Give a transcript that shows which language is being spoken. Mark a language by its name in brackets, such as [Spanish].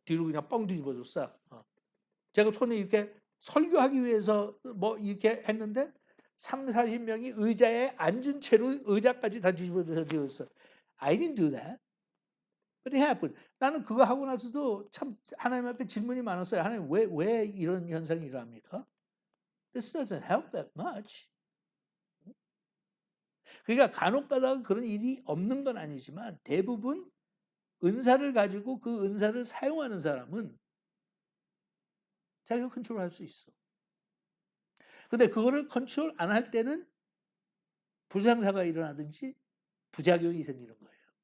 [Korean] 뒤로 그냥 뻥 뒤집어졌어. 제가 손에 이렇게 설교하기 위해서 뭐 이렇게 했는데 3, 40명이 의자에 앉은 채로 의자까지 다 뒤집어졌어. [English] I didn't do that. But it happened. [Korean] 나는 그거 하고 나서도 참 하나님 앞에 질문이 많았어요. 하나님 왜 이런 현상이 일어납니까? [English] This doesn't help that much. [Korean] 그러니까 간혹 가다가 그런 일이 없는 건 아니지만 대부분 은사를 가지고 그 은사를 사용하는 사람은 자기가 컨트롤할 수 있어. 근데 그거를 컨트롤 안 할 때는 불상사가 일어나든지 부작용이 생기는 거예요.